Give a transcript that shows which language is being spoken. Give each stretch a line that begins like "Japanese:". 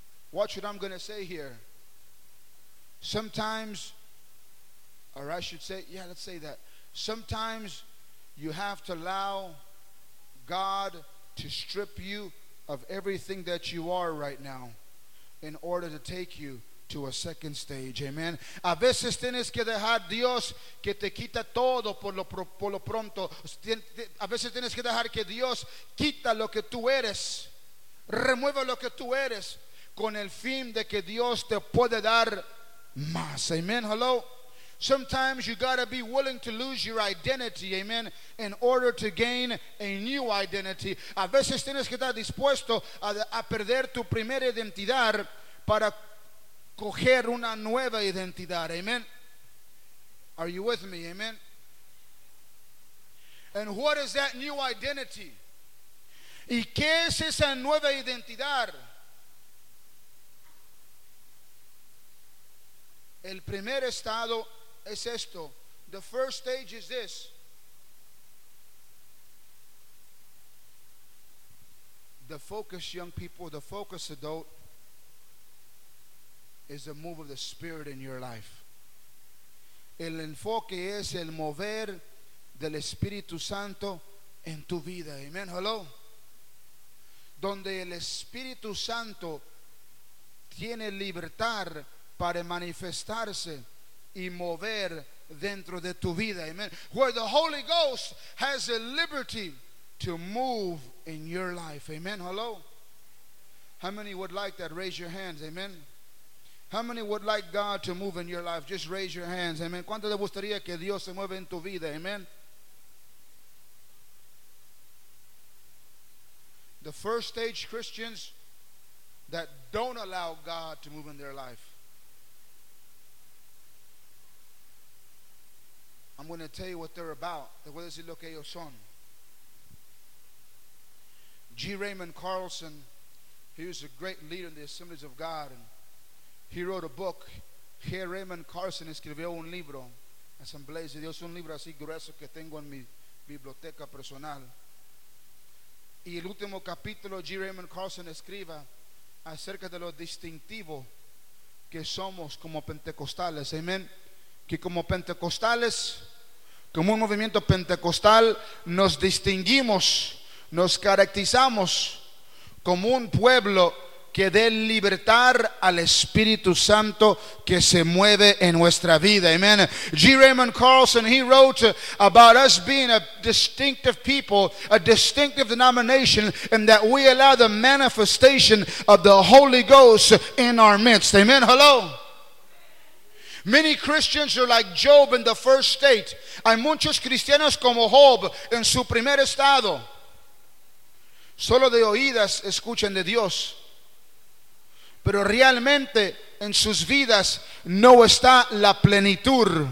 English: Watch what I'm going to say here. Sometimes, or I should say, yeah, let's say that. Sometimes you have to allow God to strip you of everything that you are right now in order to take you to a second stage. Amen.
Spanish: A veces tienes que dejar Dios que te quita todo por lo pronto. A veces tienes que dejar que Dios quita lo que tú eres. Remueva lo que tú eres. Con el fin de que Dios te puede dar más.
English: Amen. Hello. Sometimes you gotta be willing to lose your identity. Amen. In order to gain a new identity.
Spanish: A veces tienes que estar dispuesto a perder tu primera identidad para coger una nueva identidad.
English: Amen. Are you with me? Amen. And what is that new identity?
Spanish: ¿Y qué es esa nueva identidad? El primer estado es esto.
English: The first stage is this. The focus, young people, the focus, adult, is the move of the Spirit in your life.
Spanish: El enfoque es el mover del Espíritu Santo en tu vida. Amen. Hello. Donde el Espíritu Santo tiene libertad para manifestarse y mover dentro de tu vida. Amen.
English: Where the Holy Ghost has a liberty to move in your life. Amen. Hello. How many would like that? Raise your hands. Amen. How many would like God to move in your life? Just raise your hands. Amen.
Spanish: ¿Cuánto te gustaría que Dios se mueva en tu vida? Amen.
English: The first stage Christians that don't allow God to move in their life. I'm going to tell you what they're about.
Spanish: Te voy a decir lo que ellos son. G.
English: Raymond Carlson, he was a great leader in the Assemblies of God, and he wrote a book. G.
Spanish: Raymond Carlson escribió un libro, Asambleas de Dios, un libro así grueso que tengo en mi biblioteca personal. Y el último capítulo, G. Raymond Carlson escriba acerca de lo distintivo que somos como pentecostales. Amen. Que como pentecostales, como un movimiento pentecostal, nos distinguimos, nos caracterizamos como un pueblo que dé libertad al Espíritu Santo que se mueve en nuestra vida. Amen. G.
English: Raymond Carlson, he wrote about us being a distinctive people, a distinctive denomination, and that we allow the manifestation of the Holy Ghost in our midst. Amen. Hello. Many Christians are like Job in the first state.
Spanish: Hay muchos cristianos como Job en su primer estado. Solo de oídas escuchan de Dios, pero realmente en sus vidas no está la plenitud.